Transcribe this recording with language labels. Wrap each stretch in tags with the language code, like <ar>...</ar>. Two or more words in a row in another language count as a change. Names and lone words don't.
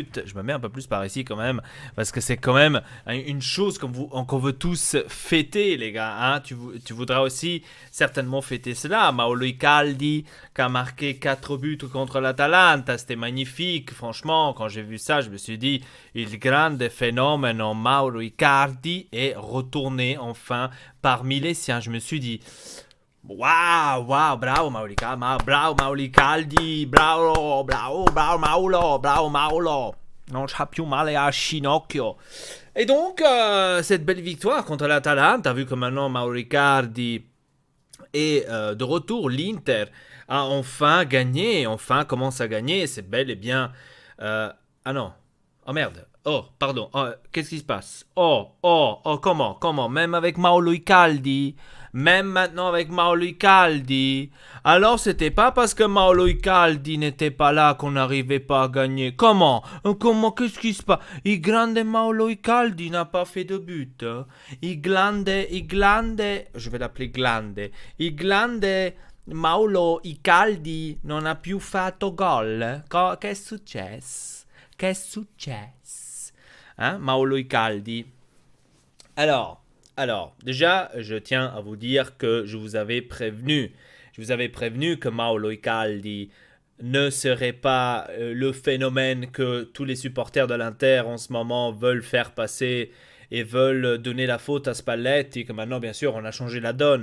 <fr>Je me mets un peu plus par ici quand même parce que c'est quand même une chose qu'on veut tous fêter les gars. Hein. Tu voudras aussi certainement fêter cela. Mauro Icardi qui a marqué 4 buts contre l'Atalanta, c'était magnifique. Franchement, quand j'ai vu ça, je me suis dit</fr> <it>il grande fenomeno</it> <fr>Mauro Icardi est retourné enfin parmi les siens. Je me suis dit, waouh, waouh, bravo Mauro Icardi, bravo Mauro Icardi, bravo, bravo, bravo Mauro, bravo Mauro.</fr> <it>Non c'ha più male al ginocchio.</it> <fr>Et donc, cette belle victoire contre l'Atalanta, vu que maintenant Mauro Icardi est de retour, l'Inter a enfin gagné, enfin commence à gagner, c'est bel et bien... ah non, oh merde, oh pardon, oh, qu'est-ce qui se passe? Comment, même avec Mauro Icardi, même maintenant avec Mauro Icardi, alors c'était pas parce que Mauro Icardi n'était pas là qu'on n'arrivait pas à gagner. Comment, qu'est-ce qui se passe?</fr> <it>Il grande</it> <fr>Mauro Icardi n'a pas fait de but. Hein. Je vais l'appeler Glande.</fr> <it>Il grande Mauro Icardi non ha più fatto gol. Che è successo? Che è successo?</it> <fr>Hein, Mauro Icardi. Déjà, je tiens à vous dire que je vous avais prévenu. Je vous avais prévenu que Mauro Icardi ne serait pas le phénomène que tous les supporters de l'Inter en ce moment veulent faire passer et veulent donner la faute à Spalletti, que maintenant, bien sûr, on a changé la donne.</fr>